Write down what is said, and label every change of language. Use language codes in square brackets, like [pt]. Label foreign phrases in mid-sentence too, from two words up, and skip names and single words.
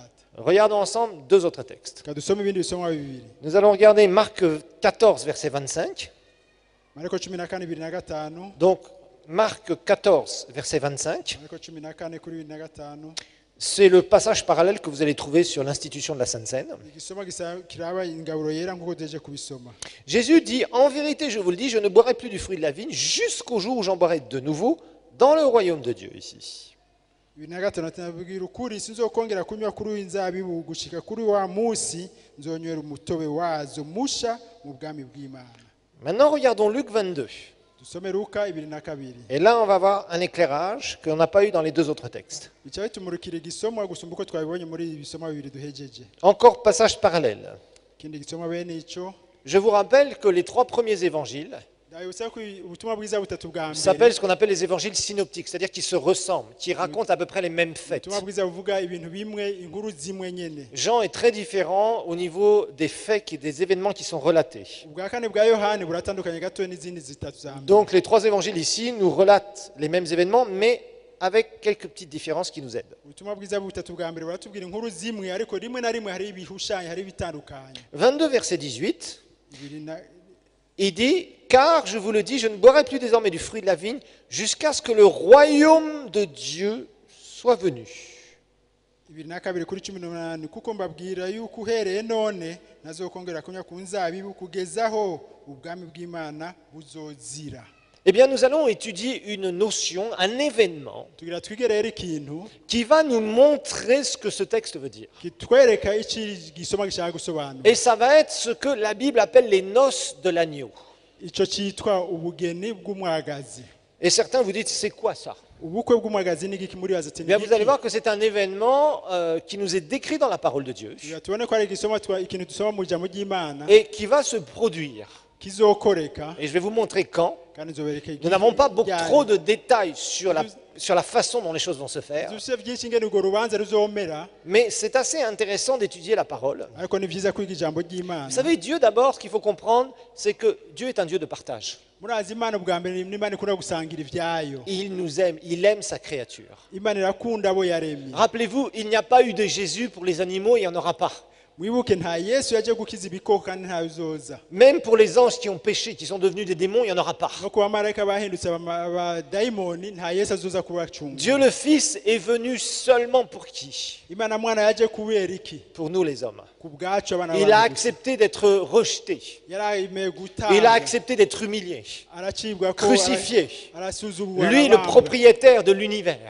[fr] Regardons ensemble deux autres textes. [rn] Reka dusome ibindi bisomwa bibiri. [fr] Nous allons regarder Marc 14, verset 25. [rn] mariko 14:25. [fr] Donc, Marc 14, verset 25. [rn] mariko 14 kuri 25. [fr] C'est le passage parallèle que vous allez trouver sur l'institution de la Sainte Seine. [rn] igisoma kiraba ingaburo yera nk'uko deje kubisoma. [fr] Jésus dit, en vérité, je vous le dis, je ne boirai plus du fruit de la vigne jusqu'au jour où j'en boirai de nouveau dans le royaume de Dieu ici. [rn] 25 nabwira ukuri sinzokongera kunywa kuri inzabibu gushika kuri wa munsi nzonywera umutobe wazo musha mu bwami bw'Imana. [fr] Maintenant, regardons Luc 22. [rn] dusome Luka 22. [fr] Et là, on va voir un éclairage qu'on n'a pas eu dans les deux autres textes. [rn] bica bitumurikira igisomwa gusumba uko twabibonye muri ibi bisomwa bibiri duhejeje. [fr] Encore passage parallèle. [rn] ikindi gisomwa bene ico [fr] Je vous rappelle que les 3 premiers évangiles [rn] ndabibutsa ko ubutumwa bwiza butatu bwa mbere [fr] s'appellent ce qu'on appelle les évangiles synoptiques, c'est-à-dire qui se ressemblent, qui racontent à peu près les mêmes faits. [rn] ubutumwa bwiza buvuga ibintu bimwe inkuru zimwe nyene. [fr] Jean est très différent au niveau des faits, des événements qui sont relatés. [rn] ubwa kane bwa yohani buratandukanye gato n'izindi zitatu za mbere. [fr] Donc les 3 évangiles ici nous relatent les mêmes événements, mais avec quelques petites différences qui nous aident. [rn] ubutumwa bwiza butatu bwa mbere buratubwira inkuru zimwe ariko rimwe na rimwe hari ibihushanya hari bitandukanye. [fr] 22 verset 18, il dit « Car, je vous le dis, je ne boirai plus désormais du fruit de la vigne jusqu'à ce que le royaume de Dieu soit venu. » [rn] 22:18 kuko mbabwira yuko uhereye none nazokongera kunywa ku nzabibu kugezaho ubwami bw'Imana buzozira. [fr] Eh bien, nous allons étudier une notion, un événement [rn] tugira twige rero ikintu [fr] qui va nous montrer ce que ce texte veut dire. [rn] kitwereka iki gisoma gishaka gusobanura. [fr] Et ça va être ce que la Bible appelle les noces de l'agneau. [rn] Ico cyitwa ubugeni bw'umwagazi. [fr] Et certains vous dites, c'est quoi ça? [rn] ubukwe bw'umwagazi ni giki muri [fr] Eh bien, vous allez voir que c'est un événement qui nous est décrit dans la parole de Dieu [rn] tubone ko ari igisoma ikintu dusoma mu ijambo ry'Imana [fr] et qui va se produire. [rn] kizokoreka [fr] Et je vais vous montrer quand. [rn] kandi nzobereka [fr] Nous n'avons pas beaucoup trop de détails sur la façon dont les choses vont se faire, [rn] dufite byinshi ngene urwo rubanza ruzomera [fr] mais c'est assez intéressant d'étudier la parole. [rn] ariko ni vyiza kwiga ijambo ry'Imana. [fr] Vous savez, Dieu d'abord, ce qu'il faut comprendre, c'est que Dieu est un Dieu de partage. [rn] murazi Imana bwa mbere ni Imana ikunda gusangira ivyayo. [fr] Il nous aime, il aime sa créature. [rn] Imana irakunda abo yaremye. [fr] Rappelez-vous, il n'y a pas eu de Jésus pour les animaux, il n'y en aura pas. [rn] mwibuke nta Yesu yaje gukiza ibikoko kandi nta bizoza. [fr] Même pour les anges qui ont péché, qui sont devenus des démons, il n'y en aura pas. [rn] no ku bamarayika bahindutse abadayimoni nta Yesu azoza kubacunga. [fr] Dieu le Fils est venu seulement pour qui? [rn] Imana mwana yaje kubera iki? [fr] Pour nous les hommes. [rn] ku bwacu abana [fr] Il a [rn] b'abantu. [fr] accepté d'être rejeté. [rn] yarayemeye gutanga. [fr] Il a accepté d'être humilié, [rn] aracibwa ko [fr] crucifié. [rn] arasuzugurwa. [fr] Lui, le propriétaire de l'univers,